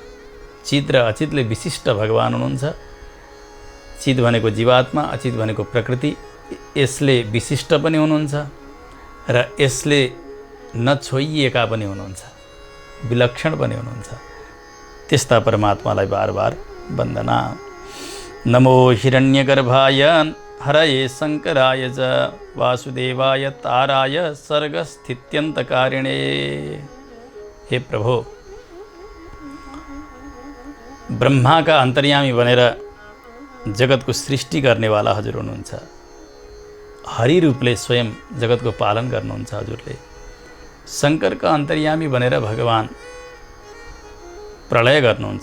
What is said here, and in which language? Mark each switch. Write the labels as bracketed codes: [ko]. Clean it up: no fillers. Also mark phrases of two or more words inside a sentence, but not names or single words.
[ne] चित र अचितले विशिष्ट भगवान हुनुहुन्छ। चित भनेको जीवात्मा, अचित भनेको प्रकृति। यसले विशिष्ट पनि हुनुहुन्छ र यसले नछोइएका पनि हुनुहुन्छ, विलक्षण पनि हुनुहुन्छ। त्यस्ता परमात्मालाई बार बार वन्दना। [sa] नमो हिरण्यगर्भाय हरये शङ्कराय च वासुदेवाय ताराय सर्गस्थित्यन्तकारिणे। [ne] हे प्रभु, ब्रह्माका अन्तर्यामी बनेर जगतको सृष्टि गर्नेवाला हजुर हुनुहुन्छ। हरि रूपले स्वयं जगतको पालन गर्नुहुन्छ हजुरले। शङ्करका अन्तर्यामी बनेर भगवान प्रलय गर्नुहुन्छ।